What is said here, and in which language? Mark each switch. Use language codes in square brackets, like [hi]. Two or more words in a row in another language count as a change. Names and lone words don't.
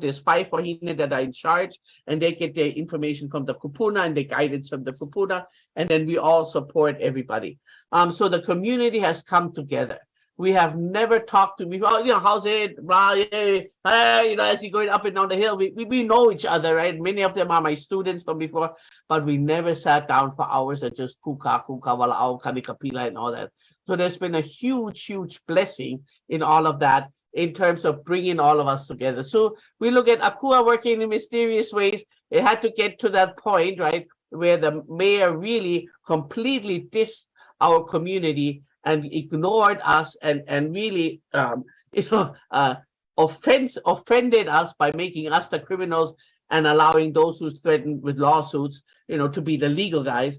[en] There's 5 wahine that are in charge, and they get their information from the kupuna and the guidance from the kupuna, and then we all support everybody. So the community has come together. We have never talked to people, how's it? Hey, as you're going up and down the hill, we know each other, right? Many of them are my students from before, but we never sat down for hours and just [haw] kuka, wala'au, kanikapila, [en] and all that. So there's been a huge blessing in all of that, in terms of bringing all of us together. So we look at Akua working in mysterious ways. It had to get to that point, right, where the mayor really completely dissed our community and ignored us and really, offended us by making us the criminals and allowing those who threatened with lawsuits, to be the legal guys.